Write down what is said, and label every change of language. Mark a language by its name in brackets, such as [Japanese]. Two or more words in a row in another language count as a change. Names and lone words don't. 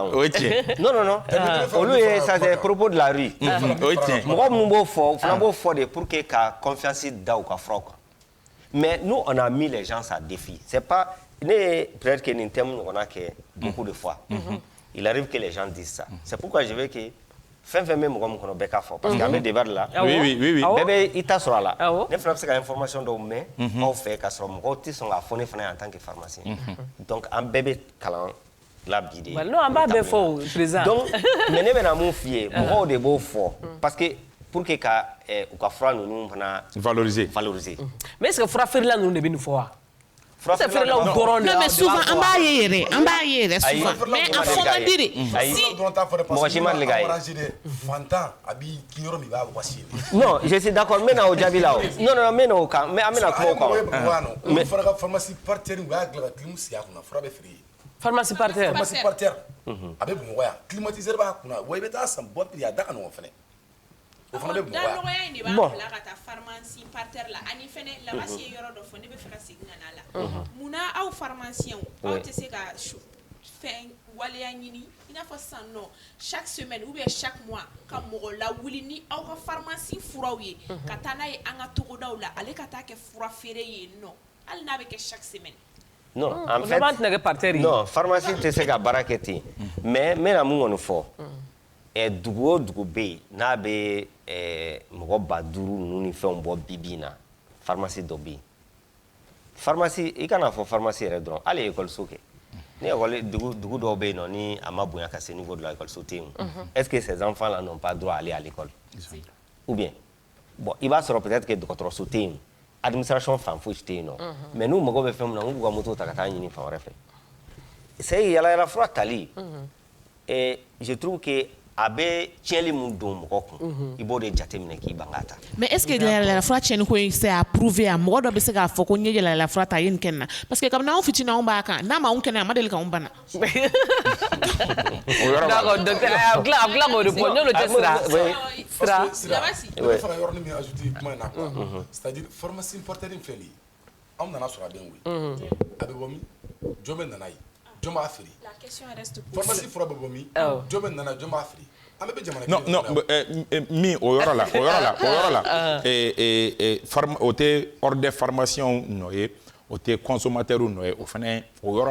[Bambara] o ye tiɲɛ [French] non [Bambara] olu ye [French] ça c'est propos de la rue [Bambara] o ye tiɲɛ mɔgɔ minnu b'o fɔ u fana b'o fɔ de [French] pour que [Bambara] ka confiance da u ka furaw kan [French] mais nous on a mis les gens à défi c'est pas ne peut-être que [Bambara] nin thème ɲɔgɔnna kɛ [French] beaucoup de fois il arrive que les gens disent ça c'est pourquoi je veux que [Bambara] fɛn fɛn bɛ mɔgɔ min kɔnɔ bɛɛ ka fɔ [French] parce que [Bambara] an bɛ [French] débat de la oui [Bambara] bɛɛ bɛ i ta sɔrɔ a la ne fana bɛ se ka information dɔw mɛn aw fɛ ka sɔrɔ mɔgɔw tɛ sɔn k'a fɔ ne fana ye [French] en tant que pharmacien donc [Bambara] an bɛɛ bɛ kalan la bi de non an b'a bɛɛ fɔ o président donc mais ne bɛna mun f'i ye mɔgɔw de b'o fɔ [French] parce que pour que [Bambara] ka u ka fura ninnu fana valoriser [French] mais est ce que [Bambara] fura feerela ninnu de bɛ nin fɔ wa fura feerelaw dɔrɔn de [French] non mais souvent [Bambara] an b'a ye yɛrɛ [French] souvent mais [Bambara] a fɔ man di de mɔgɔ si ma deli k'a ye fantan a b'i kin yɔrɔ min i b'a wasi [French] non je suis d'accord [Bambara] n bɛna o jaabi la o non n bɛna o kan mais an bɛna kuma o kan olu fana ka [French] pharmacie partenaire [Bambara] u y'a dilan ka clim sigi a kunna fura bɛ feere yen [French] pharmacie partenaire [Bambara] a bɛ Bamakɔ yan climatiseur b'a kunna wa i bɛ taa san [French] bon prix [Bambara] a da ka nɔgɔn fɛnɛ o fana bɛ Bamakɔ yan nɔgɔya in de b'a bila ka taa [French] pharmacie partenaire [Bambara] la ani fɛnɛ labasi ye yɔrɔ dɔ fɔ ne bɛ fɛ ka segin ka na la munna aw pharmaciens aw tɛ se ka fɛn waleya ɲini i n'a fɔ sisan nɔ [French] chaque semaine ou bien chaque mois [Bambara] ka mɔgɔ lawuli ni aw ka pharmacie furaw ye ka taa n'a ye an ka togodaw la ale ka taa kɛ fura feere yen nɔ hali n'a bɛ kɛ [French] chaque semaine non en fait non pharmacie [Bambara] tɛ se ka baara kɛ ten mais n bɛna mun kɔni fɔ dugu o dugu bɛ yen n'a bɛ mɔgɔ 5000 ninnu ni fɛnw bɔ bi bi in na pharmacie dɔ bɛ yen pharmacie i kana fɔ pharmacie yɛrɛ dɔrɔn hali école-so kɛ ni école dugu dɔw bɛ yen nɔ ni a ma bonya ka se [French] niveau de la [Bambara] école-so tɛ yen [French] est-ce que ces enfants là n'ont pas droit à aller à l'école ou bien bon [Bambara] i b'a sɔrɔ [French] peut-être que [Bambara] dɔgɔtɔrɔso tɛ yen administration fan fosi tɛ yen nɔ mais n'u mago bɛ fɛn min na n'u b'u ka moto ta ka taa ɲini fan wɛrɛ fɛ c'est yalayala fura tali [French] je trouve que [Bambara] a bɛ tiɲɛli mun don mɔgɔ kun i b'o de jateminɛ k'i ban k'a ta [French] mais est ce que [Bambara] yalayala fura tiɲɛni ko in [French] c'est approuvé [Bambara] a mɔgɔ dɔ bɛ se k'a fɔ ko n ye yalayala fura ta a ye nin kɛ nin na [French] parce que [Bambara] kabini anw fitinin anw b'a kan n'a ma anw kɛnɛ a ma deli k'anw bana [French] d'accord docteur [Bambara] a tila k'o de fɔ n'olu tɛ sira ne bɛ fɛ ka yɔrɔnin min ajouter kuma in na [French] quoi c'est à dire pharmacie partenaire [Bambara] in filɛ nin ye anw nana sɔrɔ a bɛ wuli a bɛ bɔ min jɔn bɛ nana ye jɔn b'a feere pharmacie fura bɛ bɔ min jɔn bɛ nana jɔn b'a feere an bɛ jamana non min o yɔrɔ la o tɛ [French] ordre des pharmaciens [Bambara] nɔ ye o tɛ consommateurs nɔ ye o fana o yɔrɔ